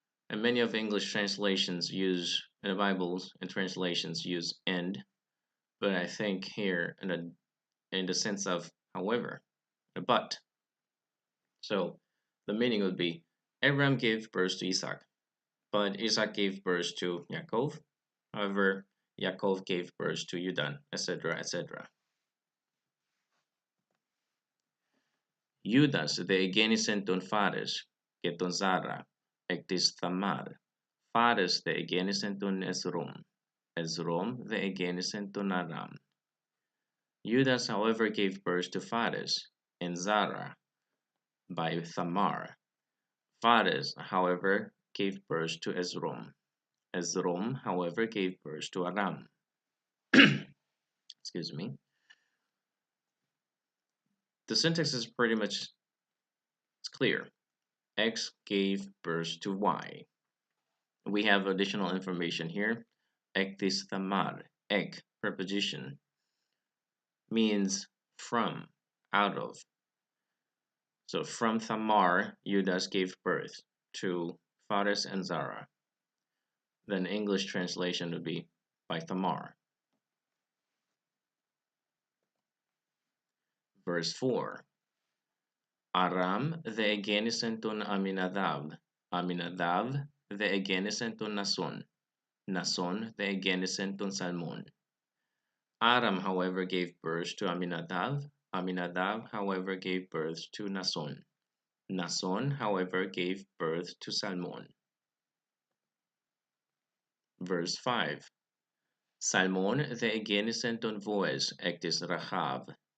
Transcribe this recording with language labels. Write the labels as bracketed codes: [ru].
[en] And many of English translations use, in the Bibles and translations use and, but I think here in the sense of however, but. So the meaning would be Abraham gave birth to Isaac, but Isaac gave birth to Yaakov. However, Yaakov gave birth to Judan, etc., etc. [el] Judas de εγέννησεν τον Φάρες και τον Ζάρα εκ της Θαμάρ. Φάρες δε εγέννησεν τον Εσρόμ. Εσρόμ δε εγέννησεν τον Αράμ. [en] Judas, however, gave birth to Phares and Zara by Thamar. Phares, however, gave birth to Esrom. Esrom, however, gave birth to Aram. Excuse me. The syntax is pretty much clear. X gave birth to Y. We have additional information here. Ektis Thamar, ek, preposition, means from, out of. So from Thamar, Judas gave birth to Phares and Zara. Then English translation would be by Thamar. Verse 4. [el] Aram δε εγέννησεν τον Αμιναδάβ. Αμιναδάβ δε εγέννησεν τον Νασόν. Nason δε εγέννησεν τον Salmon. [en] Aram, however, gave birth to Aminadab. Aminadab, however, gave birth to Nason. Nason, however, gave birth to Salmon. Verse 5. [el] Salmon the egenisent ton Voes ectis Rahab.